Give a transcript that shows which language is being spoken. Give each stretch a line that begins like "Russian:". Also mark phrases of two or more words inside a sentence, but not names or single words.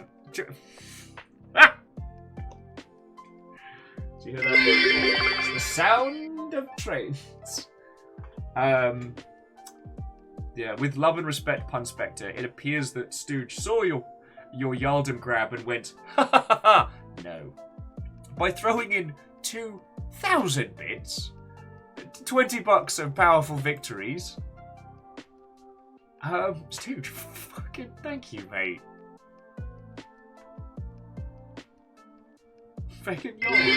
English: Ah! Do you hear that? It's the sound of trains. Yeah, with love and respect, Pun Spectre, it appears that Stooge saw your Yaldum grab and went, ha ha ha ha, no. By throwing in 2,000 bits, $20 of powerful victories. Stooge, fucking thank you, mate. Fucking yo.